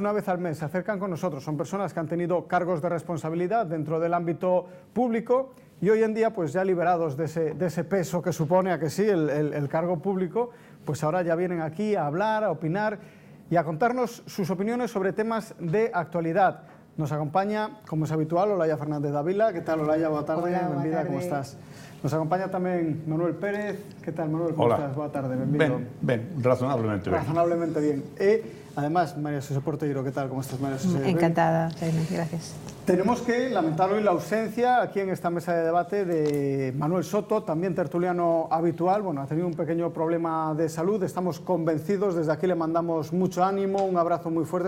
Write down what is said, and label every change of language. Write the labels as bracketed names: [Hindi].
[Spanish] Una vez al mes se acercan con nosotros. Son personas que han tenido cargos de responsabilidad dentro del ámbito público y hoy en día, pues ya liberados de ese peso que supone, a que sí, el cargo público, pues ahora ya vienen aquí a hablar, a opinar y a contarnos sus opiniones sobre temas de actualidad. Nos acompaña, como es habitual, Olaya Fernández Dávila. ¿Qué tal, Olaya? [Galician] Boa tarde. Hola, boa tarde. [Spanish] ¿Cómo estás? [Galician] Nos acompaña tamén Manuel Pérez. [Spanish] ¿Qué tal, Manuel? ¿Cómo estás? [Galician] Boa tarde, benvido. Ben, razonablemente ben. [Spanish] Razonablemente bien. E, además, María Xosé Porteiro, ¿qué tal? ¿Cómo estás, María Xosé? Encantada, Jaime, gracias. Tenemos que lamentar hoy la ausencia aquí en esta mesa de debate de Manuel Soto, también tertuliano habitual. Bueno, ha tenido un pequeño problema de salud. Estamos convencidos, desde aquí le mandamos mucho ánimo, un abrazo muy fuerte.